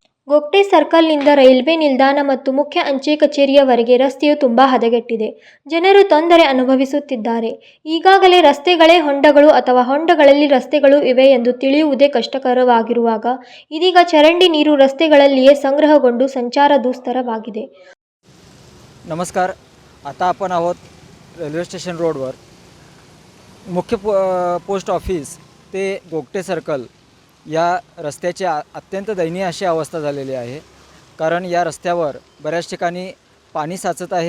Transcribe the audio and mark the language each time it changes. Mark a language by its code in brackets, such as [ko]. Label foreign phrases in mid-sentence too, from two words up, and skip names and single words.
[kn] ಗೋಗ್ಟೆ ಸರ್ಕಲ್ನಿಂದ ರೈಲ್ವೆ ನಿಲ್ದಾಣ ಮತ್ತು ಮುಖ್ಯ ಅಂಚೆ ಕಚೇರಿಯವರೆಗೆ ರಸ್ತೆಯು ತುಂಬಾ ಹದಗೆಟ್ಟಿದೆ. ಜನರು ತೊಂದರೆ ಅನುಭವಿಸುತ್ತಿದ್ದಾರೆ. ಈಗಾಗಲೇ ರಸ್ತೆಗಳೇ ಹೊಂಡಗಳು ಅಥವಾ ಹೊಂಡಗಳಲ್ಲಿ ರಸ್ತೆಗಳು ಇವೆ ಎಂದು ತಿಳಿಯುವುದೇ ಕಷ್ಟಕರವಾಗಿರುವಾಗ ಇದೀಗ ಚರಂಡಿ ನೀರು ರಸ್ತೆಗಳಲ್ಲಿಯೇ ಸಂಗ್ರಹಗೊಂಡು ಸಂಚಾರ ದುಸ್ತರವಾಗಿದೆ. [mr] नमस्कार. आता आपण आहोत रेल्वे स्टेशन रोडवर. मुख्य पोस्ट ऑफिस ते गोगटे सर्कल या रस्त्याची अत्यंत दयनीय अशी अवस्था झालेली आहे. कारण या रस्त्यावर बऱ्याच ठिकाणी पाणी साचत आहे.